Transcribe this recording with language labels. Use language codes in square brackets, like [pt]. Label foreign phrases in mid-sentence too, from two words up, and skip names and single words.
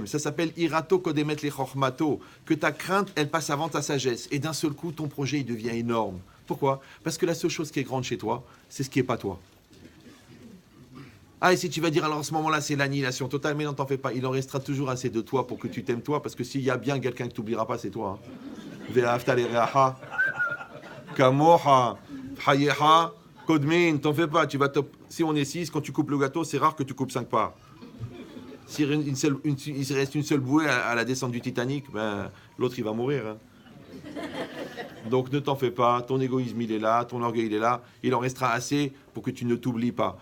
[fr] Ça s'appelle [he] יראתו קודמת לחכמתו, [fr] que ta crainte, elle passe avant ta sagesse. Et d'un seul coup, ton projet, il devient énorme. Pourquoi? Parce que la seule chose qui est grande chez toi, c'est ce qui n'est pas toi. Ah, et si tu vas dire, alors à ce moment-là, c'est l'annihilation totale, mais non, t'en fais pas. Il en restera toujours assez de toi pour que tu t'aimes toi, parce que s'il y a bien quelqu'un que tu n'oublieras pas, c'est toi. [he] ואהבת לרעך כמוך חייך קודמין, [fr] t'en fais pas. Si on est 6, quand tu coupes le gâteau, c'est rare que tu coupes 5 parts. S'il reste une seule bouée à la descente du Titanic, ben, l'autre, il va mourir. Hein. Donc ne t'en fais pas, ton égoïsme il est là, ton orgueil il est là, il en restera assez pour que tu ne t'oublies pas.